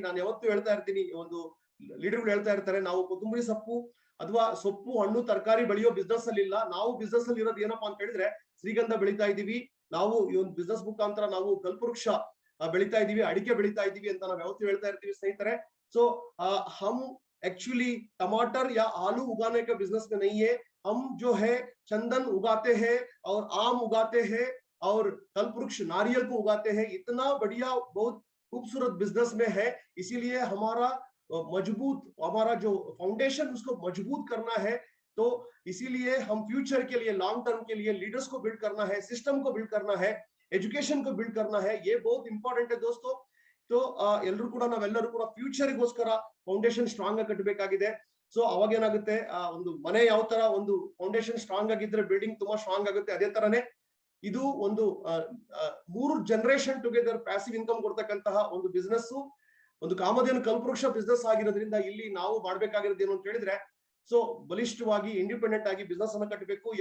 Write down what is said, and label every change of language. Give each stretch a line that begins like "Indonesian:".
Kannada: ನಾನು ಯಾವತ್ತೂ ಹೇಳ್ತಾ ಇರ್ತೀನಿ, ಒಂದು ಲೀಡರ್ಗಳು ಹೇಳ್ತಾ ಇರ್ತಾರೆ, ನಾವು ಕೊತ್ತಂಬರಿ ಸೊಪ್ಪು ಅಥವಾ ಸೊಪ್ಪು, ಹಣ್ಣು, ತರಕಾರಿ ಬೆಳೆಯೋ ಬಿಸ್ನೆಸ್ ಅಲ್ಲಿ ಇಲ್ಲ. ನಾವು ಬಿಸ್ನೆಸ್ ಅಲ್ಲಿ ಇರೋದು ಏನಪ್ಪಾ ಅಂತ ಹೇಳಿದ್ರೆ, ಶ್ರೀಗಂಧ ಬೆಳಿತಾ ಇದೀವಿ ನಾವು. ಈ ಒಂದು ಬಿಸ್ನೆಸ್ ಮುಖಾಂತರ ನಾವು ಕಲ್ಪವೃಕ್ಷ ಬೆಳಿತಾ ಇದೀವಿ, ಅಡಿಕೆ ಬೆಳಿತಾ ಇದೀವಿ ಅಂತ ನಾವು ಯಾವತ್ತೂ ಹೇಳ್ತಾ ಇರ್ತೀವಿ ಸ್ನೇಹಿತರೆ.
Hindi: ಸೊ ಹಮ್ एक्चुअली टमाटर या आलू उगाने का बिजनेस में नहीं है. हम जो है चंदन उगाते हैं और आम उगाते हैं और कल्पवृक्ष नारियल को उगाते हैं. इतना बढ़िया, बहुत खूबसूरत बिजनेस में है. इसीलिए हमारा मजबूत, हमारा जो फाउंडेशन उसको मजबूत करना है। तो इसीलिए हम फ्यूचर के लिए, लॉन्ग टर्म के लिए लीडर्स को बिल्ड करना है, सिस्टम को बिल्ड करना है, एजुकेशन को बिल्ड करना है, ये बहुत इंपॉर्टेंट है दोस्तों।
Kannada: तो ಎಲ್ಲರೂ ಕೂಡ ನಾವೆಲ್ಲರೂ ಕೂಡ ಫ್ಯೂಚರ್ ಗೋಸ್ಕರ ಫೌಂಡೇಶನ್ ಸ್ಟ್ರಾಂಗ್ ಆಗಿ ಕಟ್ಟಬೇಕಾಗಿದೆ. ಸೊ ಅವಾಗ ಏನಾಗುತ್ತೆ, ಒಂದು ಮನೆ ಯಾವ ತರ ಒಂದು ಫೌಂಡೇಶನ್ ಸ್ಟ್ರಾಂಗ್ ಆಗಿದ್ರೆ ಬಿಲ್ಡಿಂಗ್ ತುಂಬಾ ಸ್ಟ್ರಾಂಗ್ ಆಗುತ್ತೆ, ಅದೇ ತರನೇ ಇದು ಒಂದು 3 ಜನರೇಷನ್ ಟುಗೆದರ್ ಪ್ಯಾಸಿವ್ ಇನ್ಕಮ್ ಕೊಡ್ತಕ್ಕಂತಹ ಒಂದು ಬಿಸ್ನೆಸ್, ಒಂದು ಕಾಮಧೇನು ಕಲ್ಪವೃಕ್ಷ ಬಿಸ್ನೆಸ್ ಆಗಿರೋದ್ರಿಂದ ಇಲ್ಲಿ ನಾವು ಮಾಡ್ಬೇಕಾಗಿರೋದು ಏನು ಅಂತ ಹೇಳಿದ್ರೆ, ಸೊ ಬಲಿಷ್ಠವಾಗಿ ಇಂಡಿಪೆಂಡೆಂಟ್ ಆಗಿ ಬಿಸ್ನೆಸ್ ಅನ್ನ ಕಟ್ಟಬೇಕು.